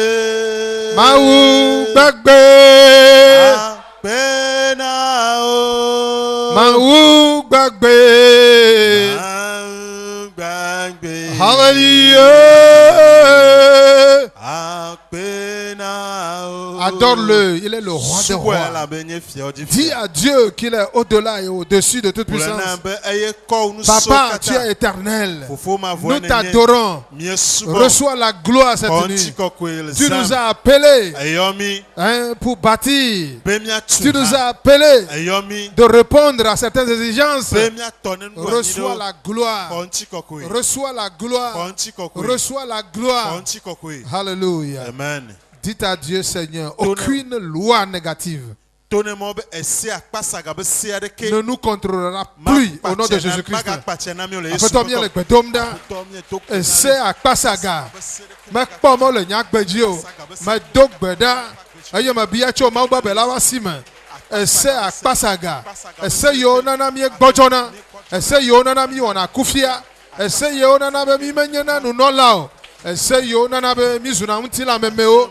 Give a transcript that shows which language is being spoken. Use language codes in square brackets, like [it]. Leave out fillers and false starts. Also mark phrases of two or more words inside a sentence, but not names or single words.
[yo] máa gbàgbé. Àpènà o, máa gbàgbé. gbàgbé. Hallelujah. Àpènà o. [fr] Adore-le, il est le roi des rois. Dis à Dieu qu'il est au-delà et au-dessus de toute puissance. Papa, tu es éternel. Nous t'adorons. Reçois la gloire cette nuit. Tu nous as appelés pour bâtir. Tu nous as appelés de répondre à certaines exigences. Reçois la gloire. Reçois la gloire. Reçois la gloire. Alléluia. Amen. Dites à Dieu, Seigneur, aucune loi négative ne nous contrôlera plus au nom de Jésus-Christ. [ee] Apetɔ mi le gbedom ɖa, ese akpasaga, mekpɔ mɔ le nyagbedzi o, medo gbe ɖa, eye mebia tso Mawu be bela wa si me. Ese akpasaga, ese yiwo nana mi gbɔdzɔna, ese yiwo nana mi wɔna kufia, ese yiwo nana be mi menye na nunɔla o, ese yiwo nana be mi zuna ŋutilamemewo.